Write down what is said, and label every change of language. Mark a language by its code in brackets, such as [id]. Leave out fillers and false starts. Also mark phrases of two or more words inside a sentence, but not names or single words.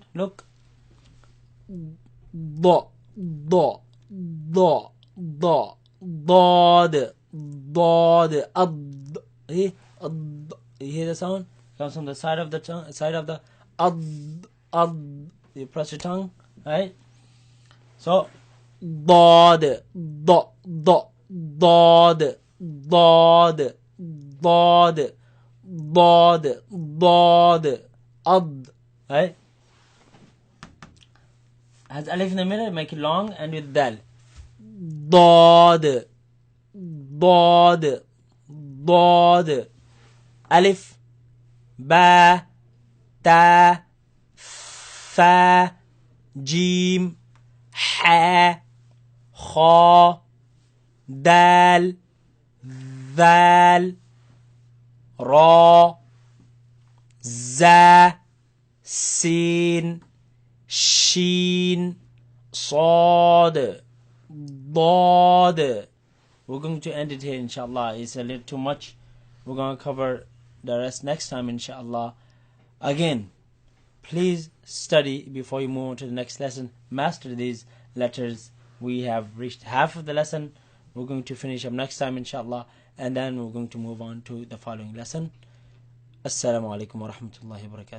[en] Look, do, do, do, do, dod, dod, ad. You hear the sound? It comes from the side of the tongue, side of the ad. You press your tongue, right? So, dod, do, do, dod, dod, dod, dod, dod, ad, right? Has alif in the middle, make it long, and with dal. Dod, dod, dod, [ar] ألف، باء، تاء، فاء، جيم, حاء، خاء, dal, ذال, را, زاي، سين، شين, صاد, ضاد. [en] We're going to end it here, inshallah. It's a little too much. We're going to cover the rest next time, inshallah. Again, please study before you move on to the next lesson. Master these letters. We have reached half of the lesson. We're going to finish up next time, inshallah. And then we're going to move on to the following lesson. [ar] السلام عليكم ورحمة الله وبركاته.